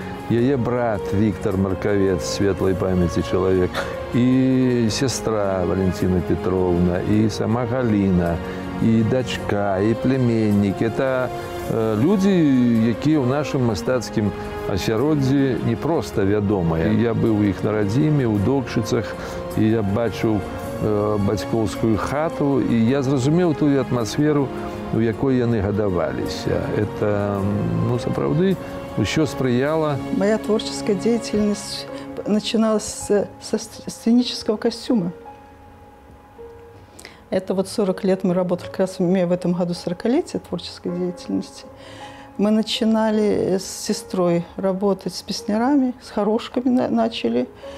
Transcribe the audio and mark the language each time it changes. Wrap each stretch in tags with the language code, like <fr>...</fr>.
<ru>Яе брат Виктор Марковец, светлой памяти человек, и сестра Валентина Петровна, и сама Галина, и дочка, и племенник. Это люди,</ru> <be>якія ў нашым мастацкім асяроддзі не проста вядомыя. Я быў у іх на радзіме, у Докшыцах, і я бачыў бацькоўскую хату, і я зразумеў тую атмасферу, у якой яны гадаваліся.</be> <ru>Это,</ru> <be>сапраўды,</be> <ru>еще сприяла. Моя творческая деятельность начиналась со сценического костюма. Это вот 40 лет мы работали, как раз в этом году 40-летие творческой деятельности. Мы начинали с сестрой работать с песнярами, с хорошками начали.</ru>